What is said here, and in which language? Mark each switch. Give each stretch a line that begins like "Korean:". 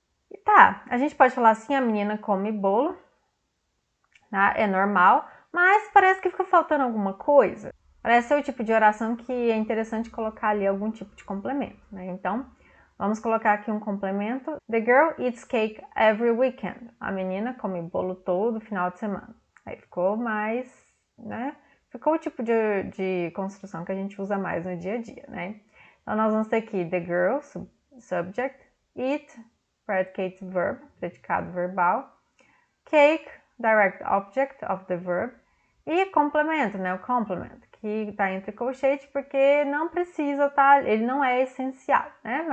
Portuguese: E tá, a gente pode falar assim, a menina come bolo, tá? É normal, mas parece que fica faltando alguma coisa. Parece ser o tipo de oração que é interessante colocar ali algum tipo de complemento, né? Então, vamos colocar aqui um complemento.
English: The girl eats cake every weekend.
Portuguese: A menina come bolo todo final de semana. Aí ficou mais, né? Ficou o tipo de construção que a gente usa mais no dia a dia, né? Então, nós vamos ter aqui
English: the girl, subject, eat, predicate verb,
Portuguese: predicado verbal, cake,
English: direct object of the verb,
Portuguese: e complemento, né? O complement, que está entre colchete porque não precisa estar, ele não é essencial, né?